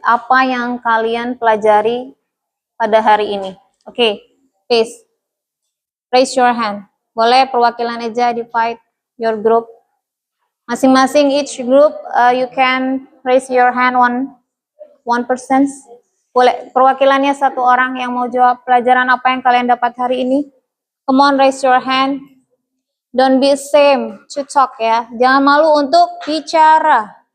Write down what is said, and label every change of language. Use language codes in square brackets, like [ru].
[id] Apa yang kalian pelajari pada hari ini? Okay. [en] Please raise your hand. [id] Boleh perwakilan aja [en] divide your group. [id] Masing-masing [en] each group you can raise your hand one person. [id] Boleh perwakilannya satu orang yang mau jawab pelajaran apa yang kalian dapat hari ini. [en] Come on, raise your hand. Don't be ashamed to talk ya. [id] Jangan malu untuk bicara.